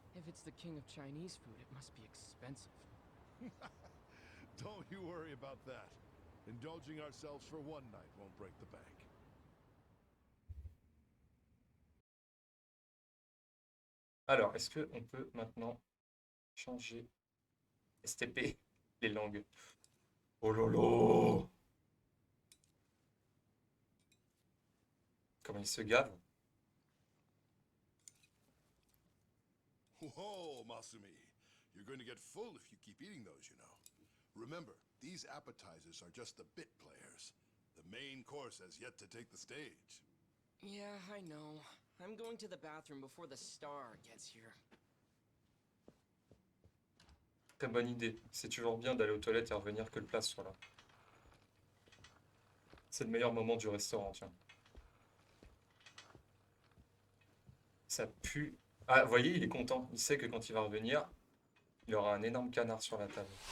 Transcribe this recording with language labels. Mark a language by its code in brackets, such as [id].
[en] If it's the king of Chinese food, it must be expensive. Don't you worry about that. Indulging ourselves for one night won't break the bank. [fr] Alors, est-ce qu'on peut maintenant changer STP, les langues? Oh lolo! Comment il se gave? [en] Whoa, Masumi. You're going to get full if you keep eating those, you know. Remember, these appetizers are just the bit players. The main course has yet to take the stage. Yeah, I know. I'm going to the bathroom before the star gets here. [fr] Très bonne idée. C'est toujours bien d'aller aux toilettes et revenir que le plat soit là. C'est le meilleur moment du restaurant, tiens. Ça pue. Ah, vous voyez, il est content. Il sait que quand il va revenir, il aura un énorme canard sur la table.